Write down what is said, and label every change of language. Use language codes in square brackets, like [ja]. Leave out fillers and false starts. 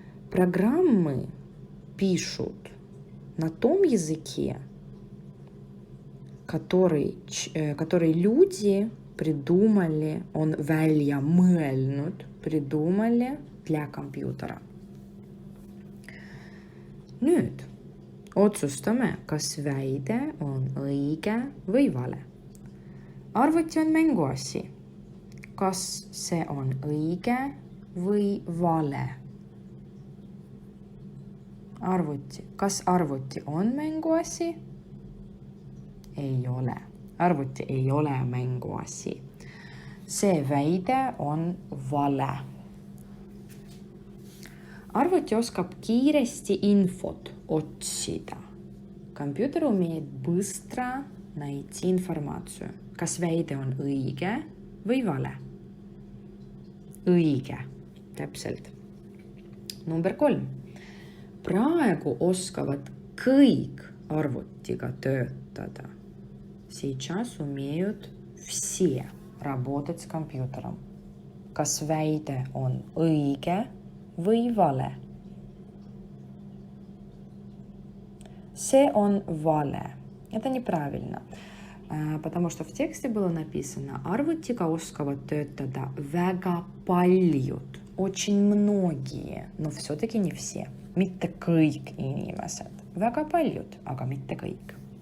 [ru] Программы пишут на том языке, который люди придумали, он [et] välja mõelnud, [ru] придумали для компьютера. [et] Nüüd otsustame, kas väide on õige või vale. Arvuti on mänguasi. Kas see on õige või vale? Arvuti. Kas arvuti on mänguasi? Ei ole. Arvuti ei ole mänguasi. See väide on vale. Arvuti oskab kiiresti infot otsida. [ru] Компьютер умеет быстро найти информацию. [et] Kas väide on õige või vale? Õige. Täpselt. Number 3. Praegu oskavad kõik arvutiga töötada. [ru] Сейчас умеют все работать с компьютером. [et] Kas väide on õige või vale? See on vale. [ru] Это неправильно. Потому что в тексте было написано [et] arvutiga oskavad töötada väga paljud, [ru] очень многие, но все-таки не все. [et] Mitte kõik inimesed. Väga paljud, aga mitte kõik.